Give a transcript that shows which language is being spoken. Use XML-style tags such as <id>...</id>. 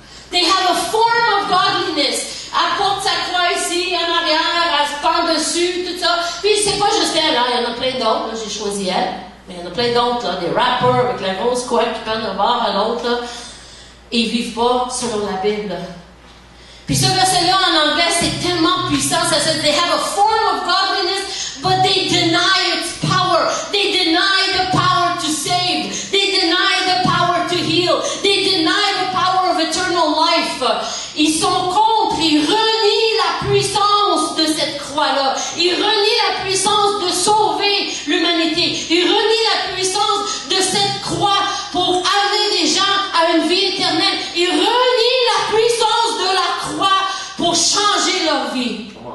<en>They have a form of godliness.</en> <fr>Elle porte sa croix ici, en arrière, elle se parle dessus, tout ça. Puis c'est pas juste elle, hein. Il y en a plein d'autres. Là, j'ai choisi elle. Mais il y en a plein d'autres, là, des rappers avec la grosse croix qui prennent d'un bord à l'autre, là. Et ils vivent pas selon la Bible. Puis ce verset-là en anglais, c'est tellement puissant. Ça dit,</fr> <en>they have a form of godliness, but they deny its power. They deny the power to save. They deny the power to heal. They deny the power of eternal life.</en> <fr>Ils sont contre, ils renient la puissance de cette croix-là. Ils renient la puissance de sauver l'humanité. Ils renient la puissance de cette croix pour amener les gens à une vie éternelle. Ils renient la puissance de la croix pour changer leur vie.</fr>